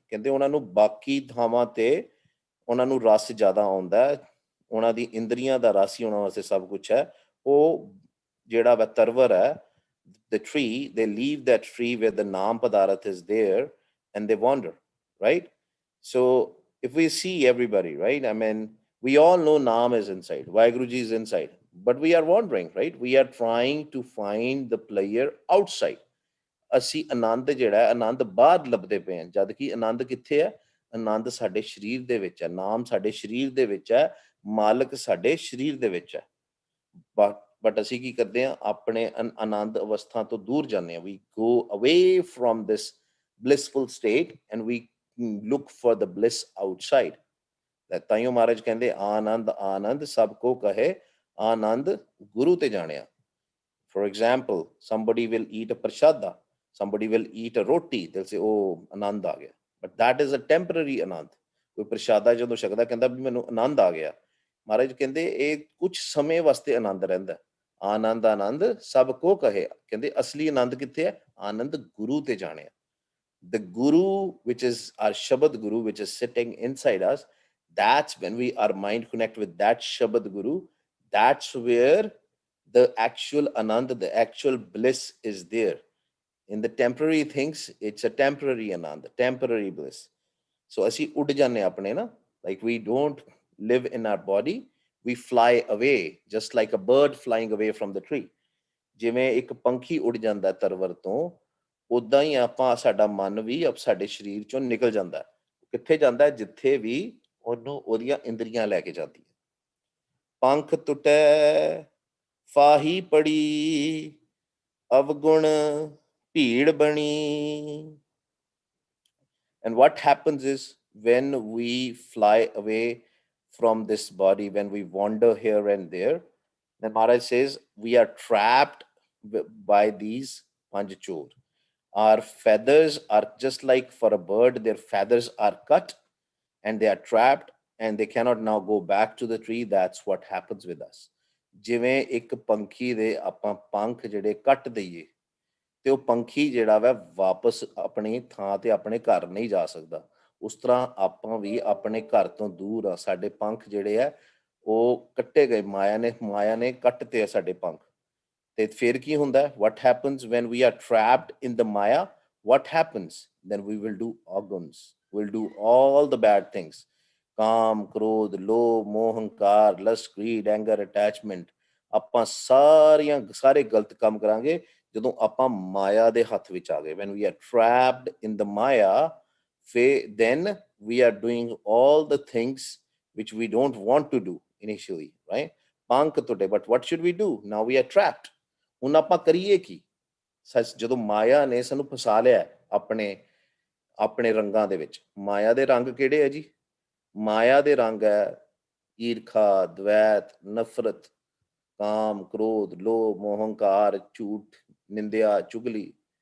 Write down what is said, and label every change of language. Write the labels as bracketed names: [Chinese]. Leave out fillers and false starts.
[Punjabi] ਕਹਿੰਦੇ ਉਹਨਾਂ ਨੂੰ ਬਾਕੀ ਥਾਵਾਂ ਤੇ ਉਹਨਾਂ ਨੂੰ ਰਸ ਜ਼ਿਆਦਾ ਆਉਂਦਾ, ਉਹਨਾਂ ਦੀ ਇੰਦਰੀਆਂ ਦਾ ਰਸ ਹੀ ਉਹਨਾਂ ਵਾਸਤੇ ਸਭ ਕੁਛ ਹੈ। ਉਹ ਜਿਹੜਾ ਵਾ ਤਰਵਰ ਹੈ, [English] the tree, they leave that tree where the naam padarat is there and they wander, right? So if we see everybody, right, I mean, we all know naam is inside, Vaheguru Ji is inside, but we are wandering, right? We are trying to find the player outside। [Punjabi] ਅਸੀਂ ਆਨੰਦ ਜਿਹੜਾ ਹੈ, ਆਨੰਦ ਬਾਹਰ ਲੱਭਦੇ ਪਏ ਹਾਂ, ਜਦ ਕਿ ਆਨੰਦ ਕਿੱਥੇ ਹੈ? ਆਨੰਦ ਸਾਡੇ ਸਰੀਰ ਦੇ ਵਿੱਚ ਹੈ, ਨਾਮ ਸਾਡੇ ਸਰੀਰ ਦੇ ਵਿੱਚ ਹੈ, ਮਾਲਕ ਸਾਡੇ ਸਰੀਰ ਦੇ ਵਿੱਚ ਹੈ। ਬਟ ਅਸੀਂ ਕੀ ਕਰਦੇ ਹਾਂ? ਆਪਣੇ ਆਨੰਦ ਅਵਸਥਾ ਤੋਂ ਦੂਰ ਜਾਂਦੇ ਹਾਂ। [English] We go away from this blissful state and we look for the bliss outside। [Punjabi] ਤਾਈਓ ਮਹਾਰਾਜ ਕਹਿੰਦੇ ਆਨੰਦ ਆਨੰਦ ਸਭ ਕੋ ਕਹੇ, ਆਨੰਦ ਗੁਰੂ ਤੇ ਜਾਣਿਆ। [English] For example, somebody will eat a prashada, somebody will eat a roti, they'll say, oh, [Punjabi] ਆਨੰਦ ਆ ਗਿਆ, [English] but that is a temporary ਆਨੰਦ। [Punjabi] ਕੋਈ ਪ੍ਰਸ਼ਾਦਾ ਜਦੋਂ ਛਕਦਾ ਕਹਿੰਦਾ ਵੀ ਮੈਨੂੰ ਆਨੰਦ ਆ ਗਿਆ, ਮਹਾਰਾਜ ਕਹਿੰਦੇ ਇਹ ਕੁਝ ਸਮੇਂ ਵਾਸਤੇ ਆਨੰਦ ਰਹਿੰਦਾ। ਆਨੰਦ ਆਨੰਦ ਸਭ ਕੋ ਕਹੇ, ਕਹਿੰਦੇ ਅਸਲੀ ਆਨੰਦ ਕਿੱਥੇ ਹੈ? ਆਨੰਦ ਗੁਰੂ ਤੇ ਜਾਣਿਆ। [English] The Guru, which is our Shabad Guru, which is sitting inside us, that's when our mind connect with that Shabad Guru, that's where the actual Anand, the actual bliss is there। In the temporary things, it's a temporary Anand, temporary bliss। So [Punjabi] ਅਸੀਂ ਉੱਡ ਜਾਂਦੇ ਆਪਣੇ ਨਾ, [English] like we don't live in our body, we fly away just like a bird flying away from the tree। [Punjabi] ਜਿਵੇਂ ਇੱਕ ਪੰਖੀ ਉੱਡ ਜਾਂਦਾ ਤਰਵਰ ਤੋਂ, ਉੱਦਾਂ ਹੀ ਆਪਾਂ, ਸਾਡਾ ਮਨ ਵੀ ਸਾਡੇ ਸਰੀਰ ਚੋਂ ਨਿਕਲ ਜਾਂਦਾ। ਕਿੱਥੇ ਜਾਂਦਾ? ਜਿੱਥੇ ਵੀ ਉਹਨੂੰ ਉਹਦੀਆਂ ਇੰਦਰੀਆਂ ਲੈ ਕੇ ਜਾਂਦੀਆਂ। ਪੰਖ ਟੁੱਟੈ ਫਾਹੀ ਪੜੀ, ਅਵਗੁਣ ਭੀੜ ਬਣੀ। [English] And what happens is when we fly away from this body, when we wander here and there, then Maharaj says we are trapped by these panch chor। Our feathers are just like for a bird, their feathers are cut and they are trapped and they cannot now go back to the tree। That's what happens with us। [Punjabi] ਜਿਵੇਂ ਇੱਕ ਪੰਖੀ ਦੇ ਆਪਾਂ ਪੰਖ ਜਿਹੜੇ ਕੱਟ ਦਈਏ ਤੇ ਉਹ ਪੰਖੀ ਜਿਹੜਾ ਵਾ ਵਾਪਸ ਆਪਣੀ ਥਾਂ ਤੇ ਆਪਣੇ ਘਰ ਨਹੀਂ ਜਾ ਸਕਦਾ, ਉਸ ਤਰ੍ਹਾਂ ਆਪਾਂ ਵੀ ਆਪਣੇ ਘਰ ਤੋਂ ਦੂਰ ਆ। ਸਾਡੇ ਪੰਖ ਜਿਹੜੇ ਆ ਉਹ ਕੱਟੇ ਗਏ, ਮਾਇਆ ਨੇ ਕੱਟ ਤੇ ਆ ਸਾਡੇ ਪੰਖ। ਤੇ ਫਿਰ ਕੀ ਹੁੰਦਾ? [English] what happens when we are trapped in the maya? What happens? Then we will do organs, we'll do all the bad things। [Punjabi] ਕਾਮ ਕ੍ਰੋਧ ਲੋਭ ਮੋਹ ਹੰਕਾਰ [English] lust greed anger attachment, [Punjabi] ਆਪਾਂ ਸਾਰੇ ਗਲਤ ਕੰਮ ਕਰਾਂਗੇ ਜਦੋਂ ਆਪਾਂ ਮਾਇਆ ਦੇ ਹੱਥ ਵਿੱਚ ਆ ਗਏ। [English] when we are trapped in the maya, then we are doing all the things which we don't want to do initially, right? Pank today, but what should we do? Now we are trapped. [Punjabi] ਹੁਣ ਆਪਾਂ ਕਰੀਏ ਕੀ? ਸੱਚ ਜਦੋਂ ਮਾਇਆ ਨੇ ਸਾਨੂੰ ਫਸਾ ਲਿਆ ਹੈ ਆਪਣੇ ਆਪਣੇ ਰੰਗਾਂ ਦੇ ਵਿੱਚ। ਮਾਇਆ ਦੇ ਰੰਗ ਕਿਹੜੇ ਹੈ ਜੀ? ਮਾਇਆ ਦੇ ਰੰਗ ਹੈ ਈਰਖਾ, ਦਵੈਤ, ਨਫ਼ਰਤ, ਕਾਮ, ਕ੍ਰੋਧ, ਲੋਭ, ਮੋਹ, ਹੰਕਾਰ, ਝੂਠ, ਨਿੰਦਿਆ, ਚੁਗਲੀ।